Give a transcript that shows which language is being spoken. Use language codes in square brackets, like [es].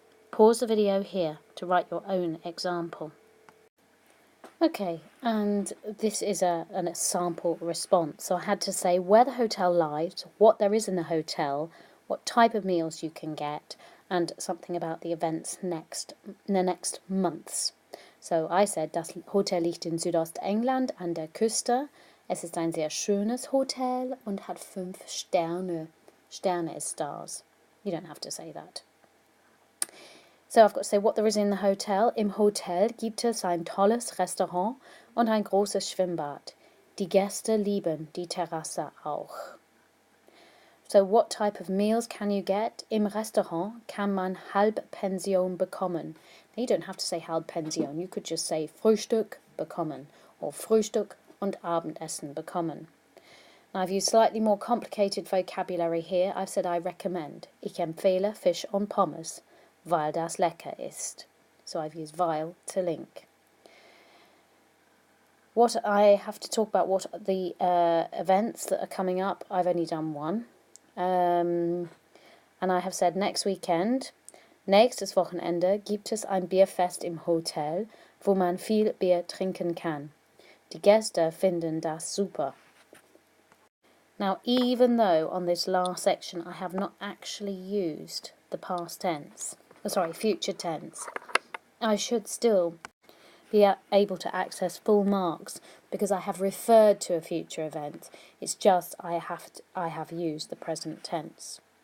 [en] Pause the video here to write your own example. Okay, and this is a sample response. So I had to say where the hotel lies, what there is in the hotel, what type of meals you can get, and something about the events in the next months. So I said, [de] das Hotel liegt in Südostengland an der Küste. Es ist ein sehr schönes Hotel und hat 5 Sterne. [en] Sterne is stars. You don't have to say that. So I've got to say what there is in the hotel. [de] Im Hotel gibt es ein tolles Restaurant und ein großes Schwimmbad. Die Gäste lieben die Terrasse auch. [en] So what type of meals can you get? [de] Im Restaurant kann man Halbpension bekommen. [en] Now you don't have to say Halbpension. You could just say [de] Frühstück bekommen [en] or [de] Frühstück und Abendessen bekommen. [en] Now I've used slightly more complicated vocabulary here. I've said I recommend. [de] Ich empfehle Fisch und Pommes, weil das lecker ist. [en] So I've used weil to link. What I have to talk about, what the events that are coming up, I've only done one. And I have said next weekend, [de] nächstes Wochenende gibt es ein Bierfest im Hotel, wo man viel Bier trinken kann. Die Gäste finden das super. [en] Now, even though on this last section I have not actually used the past tense, future tense, I should still be able to access full marks because I have referred to a future event. It's just I have used the present tense.